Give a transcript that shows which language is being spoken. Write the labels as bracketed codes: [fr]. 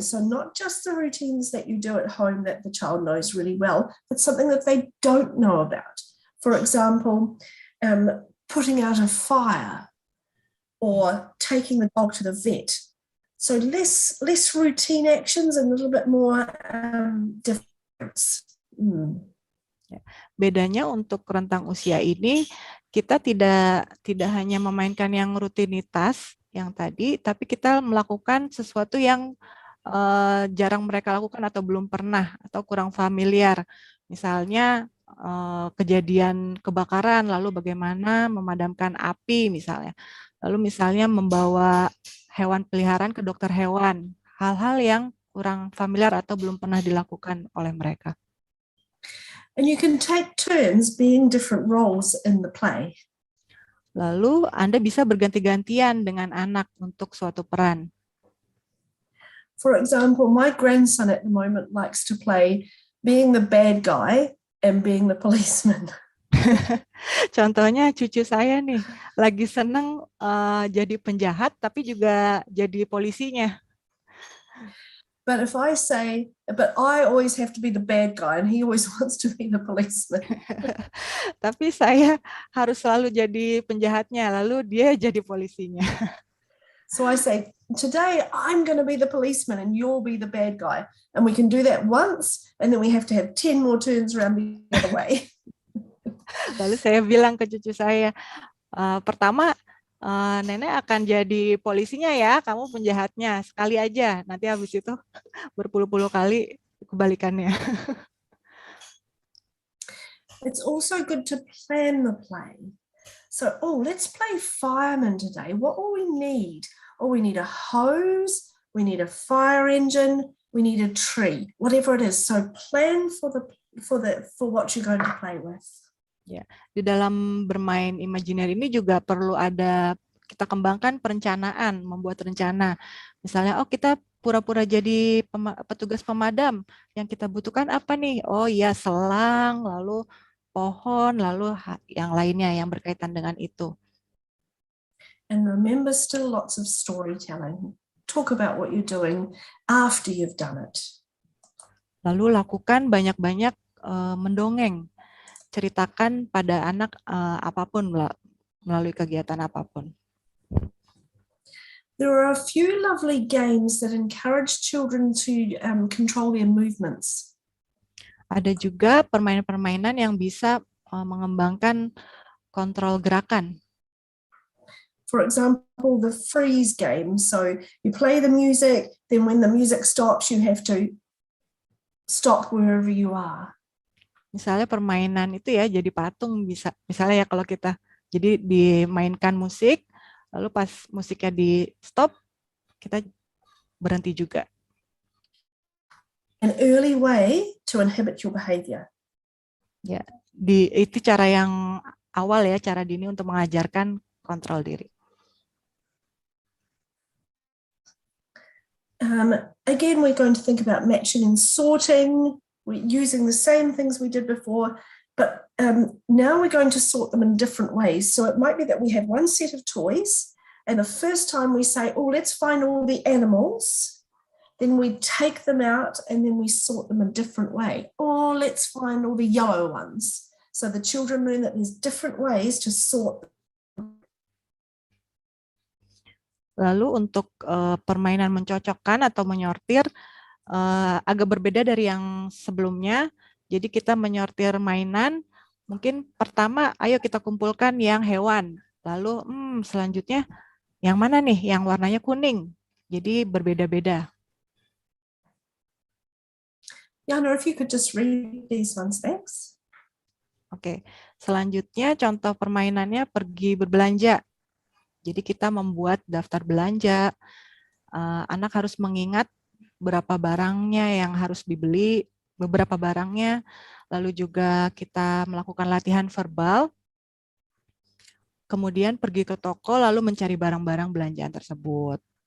[en] So not just the routines that you do at home that the child knows really well, but something that they don't know about. For example, putting out a fire or taking the dog to the vet. So less routine actions and a little bit more difference. [id] Bedanya untuk rentang usia ini, kita tidak hanya memainkan yang rutinitas yang tadi, tapi kita melakukan sesuatu yang jarang mereka lakukan atau belum pernah atau kurang familiar. Misalnya kejadian kebakaran, lalu bagaimana memadamkan api misalnya. Lalu misalnya membawa hewan peliharaan ke dokter hewan. Hal-hal yang kurang familiar atau belum pernah dilakukan oleh mereka. [en] And you can take turns being different roles in the play. [id] Lalu Anda bisa berganti-gantian dengan anak untuk suatu peran. [en] For example, my grandson at the moment likes to play being the bad guy and being the policeman. [id] Contohnya cucu saya nih, lagi seneng jadi penjahat tapi juga jadi polisinya. [en] But if I say, but I always have to be the bad guy and he always wants to be the policeman. [id] Tapi saya harus selalu jadi penjahatnya, lalu dia jadi polisinya. [en] So I say, today I'm going to be the policeman and you'll be the bad guy. And we can do that once and then we have to have 10 more turns around the other way. [id] Lalu saya bilang ke cucu saya, pertama nenek akan jadi polisinya ya, kamu penjahatnya, sekali aja. Nanti habis itu berpuluh-puluh kali kebalikannya. [en] It's also good to plan the play. So, let's play fireman today. What will we need? We need a hose, we need a fire engine, we need a tree, whatever it is. So plan for what you're going to play with. [id] Ya, di dalam bermain imajiner ini juga perlu kita kembangkan perencanaan, membuat rencana. Misalnya, kita pura-pura jadi petugas pemadam. Yang kita butuhkan apa nih? Oh iya, selang, lalu pohon, lalu yang lainnya yang berkaitan dengan itu. [en] And remember, still lots of storytelling. Talk about what you're doing after you've done it. [id] Lalu lakukan banyak-banyak mendongeng. Ceritakan pada anak apapun melalui kegiatan apapun. [en] There are a few lovely games that encourage children to control their movements. [id] Ada juga permainan-permainan yang bisa mengembangkan kontrol gerakan. [en] For example, the freeze game. So you play the music, then when the music stops, you have to stop wherever you are. [id] Misalnya permainan itu ya jadi patung bisa. Misalnya ya kalau kita jadi dimainkan musik, lalu pas musiknya di stop, kita berhenti juga. [en] An early way to inhibit your behavior. [id] Ya, itu cara yang awal ya, cara dini untuk mengajarkan kontrol diri. [en] Again, we're going to think about matching and sorting. We're using the same things we did before, but now we're going to sort them in different ways. So it might be that we have one set of toys, and the first time we say, let's find all the animals. Then we take them out and then we sort them a different way. Or let's find all the yellow ones. So the children learn that there's different ways to sort. [id] Lalu untuk permainan mencocokkan atau menyortir agak berbeda dari yang sebelumnya. Jadi kita menyortir mainan, mungkin pertama ayo kita kumpulkan yang hewan. Lalu selanjutnya yang mana nih yang warnanya kuning. Jadi berbeda-beda. [en] Yana, if you could just read these ones, thanks. [id] Oke, selanjutnya contoh permainannya pergi berbelanja. Jadi kita membuat daftar belanja, anak harus mengingat berapa barangnya yang harus dibeli, beberapa barangnya, lalu juga kita melakukan latihan verbal, kemudian pergi ke toko lalu mencari barang-barang belanjaan tersebut.